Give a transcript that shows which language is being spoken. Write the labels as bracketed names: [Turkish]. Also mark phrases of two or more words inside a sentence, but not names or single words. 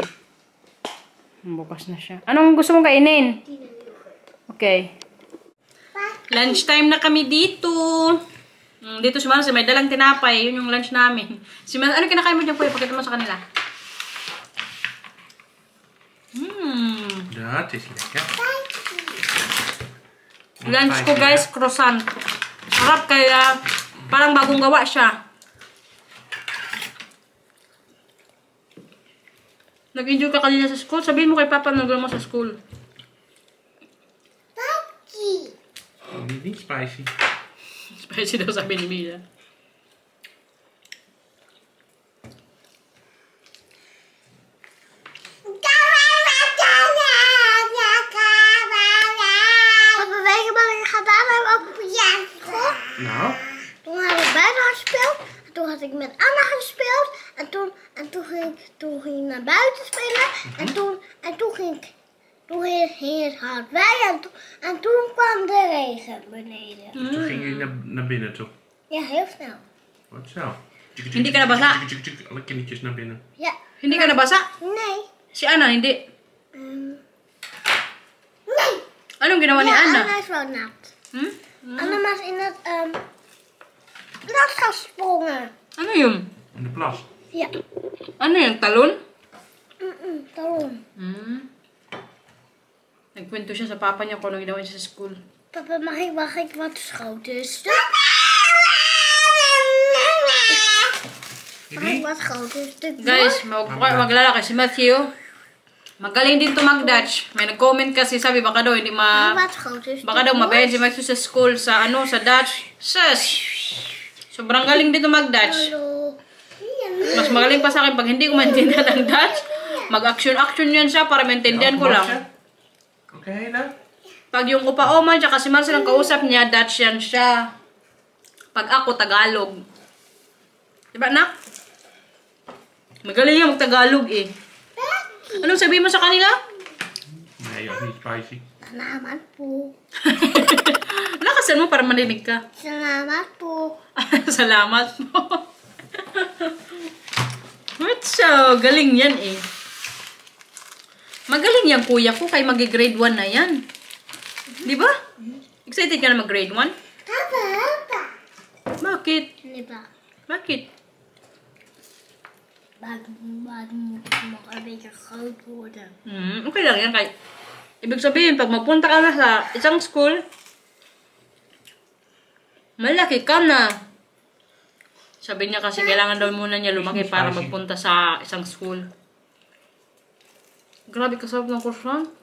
[Filipino] Bukas na siya. Anong gusto mong kainin? Okay. [English] Lunch time [Filipino] na kami dito. Dito si Marcel, may dalang tinapay. Yun yung lunch namin. Si Marcel, ano kinakain mo dyan po? Pakita mo sa kanila. [Dutch] dat is lekker. [Filipino] Lunch ko guys, croissant. Sarap kaya parang bagong gawa siya. Nag-enjoy ka kanina sa school? Sabihin mo kay Papa na nagawa mo sa school. [Dutch] Niet spicy. [Filipino] Spicy daw sabi ni Mila. [Dutch] Papa, weet je wat ik gedaan heb op het piano? Nou, Toen had ik buiten gespeeld. En toen had ik met Anna gespeeld. En toen ging ik naar buiten spelen. En toen ging het hard wij. En toen kwam de regen beneden. toen ging je naar binnen toe. Ja, heel snel. Wat zo? [Filipino] Hindi ka nabasa? [Dutch] Alle kindertjes naar binnen. Ja. [Filipino] Hindi ka nabasa? [Dutch] Nee. [Filipino] Si Anna, hindi. [Dutch] Nee. [Filipino] Anong ginawa ni [Dutch] Ja, [Filipino] Anna? [Dutch] Anna is wel nat. Hmm? Anna was in het nat gesprongen. [Filipino] Ano yun? [Dutch] In de plas. Ja. [Filipino] Ano yun? Talon? [Dutch] Daarom. [Filipino] Nagkwento siya sa papa niya kung anong ginawa niya sa school. [Dutch] Papa, mag ik wat schoten? Mag ik wat schoten? [Filipino] Guys, maglala kasi si Matthew. Magaling din to mag-Dutch. May nag-comment kasi sabi baka daw hindi [Dutch] Wat schoten? [Filipino] baka daw mabayan si Matthew sa school sa sa Dutch. Sus! Sobrang galing din to mag-Dutch. [Dutch] Hallo. [Filipino] Mas magaling pa sa akin pag hindi ko maintindihan ang Dutch. Mag-action yan siya para maintindihan ko lang. [Dutch] Oké, dan. [Filipino] Pag yung upa-oma tsaka si Marcel ang kausap niya, Dutch yan siya. Pag ako, Tagalog. Diba, nak? Magaling niya mag-Tagalog eh. Anong sabihin mo sa kanila? [Dutch] Nee, joh, niet spicy. [Filipino] Salamat po. Lakasan mo para maninig ka. Salamat po. Salamat po. So, galing yan eh. Magaling yan kuya ko kay magi-grade 1 na yan. Di ba? Excited ka na mag-grade 1? Papa. Bakit? [Dutch] Nee, pa. [Filipino] Bakit? [Dutch] Baden moet nog een beetje groot worden. [Filipino] Okay lang yan. Kay, ibig sabihin, pag magpunta ka na sa isang school, malaki ka na. Sabi niya kasi kailangan daw muna niya lumaki para magpunta sa isang school. Grabe kasarap ng croissant.